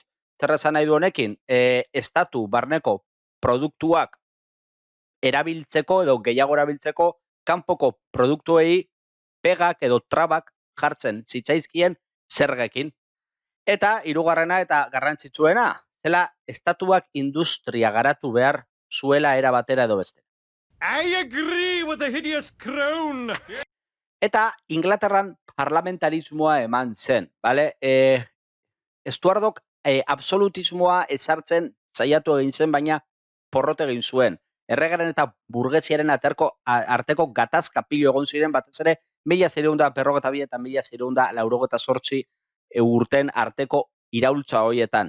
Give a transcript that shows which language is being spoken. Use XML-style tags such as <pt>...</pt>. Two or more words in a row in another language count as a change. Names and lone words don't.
<eu>Zer esan nahi du honekin? Estatu barneko produktuak erabiltzeko edo gehiago erabiltzeko, kanpoko produktuei pegak edo trabak jartzen zitzaizkien zergekin. Eta hirugarrena eta garrantzitsuena, zela estatuak industria garatu behar zuela era batera edo beste.</eu> <en>I agree with the hideous crown.</en> <eu>Eta Inglaterran parlamentarismoa eman zen, bale? Estuardok absolutismoa ezartzen saiatu egin zen, baina porrot egin zuen. Erregaren eta burgesiaren arteko gatazka pilo egon ziren, batez ere 1642 eta 1688 urten arteko iraultza hoietan.</eu>